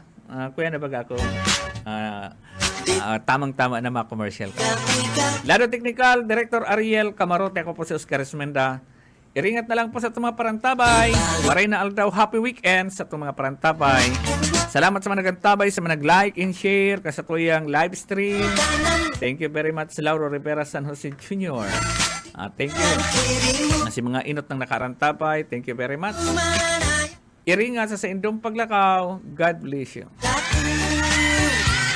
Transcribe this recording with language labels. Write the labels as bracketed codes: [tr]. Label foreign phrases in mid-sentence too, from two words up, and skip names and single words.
[bik] Kuya na baga ako. Tamang-tama na mga commercial ka. Lado Technical, Director Ariel Camarote, ako po si Oscar Esmenda. Iringat na lang po sa itong mga parantabay. Maray na aldaw, [en] happy weekend [bik] sa itong mga parantabay. Salamat sa mga nagantabay, sa mga nag- [en] like and share, [bik] sa tuyang live stream. [en] Thank you very much, Lauro Rivera San Jose Jr. Thank you. [bik] Si mga inot ng nakarantabay, [en] thank you very much. [bik] Iringat sa indong paglakaw. [en] God bless you.